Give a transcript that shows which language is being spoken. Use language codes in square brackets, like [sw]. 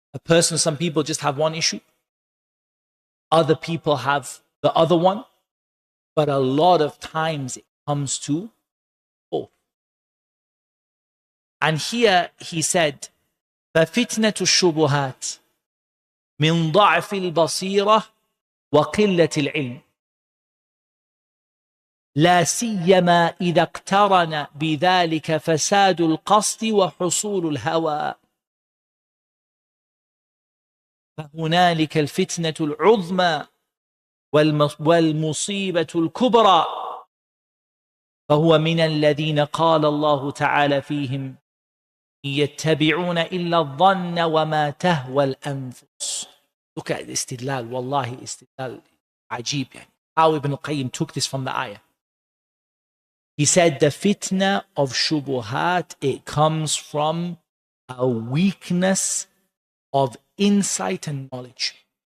[en] Some people just have one issue. Other people have the other one. But a lot of times it comes to both. And here he said [ar] ففتنة الشبهات من ضعف البصيرة وقلة العلم لا سيما إذا اقترن بذلك فساد القصد وحصول الهوى فهنالك الفتنة العظمى والمصيبة الكبرى فهو من الذين قال الله تعالى فيهم يتبعون إلا الظن وما تهوى الأنفس. [en] Look at istidlal, wallahi istidlal ajib. How Ibn al-Qayyim took this from the ayah. He said the fitna of shubuhat, it comes from a weakness of insight and knowledge.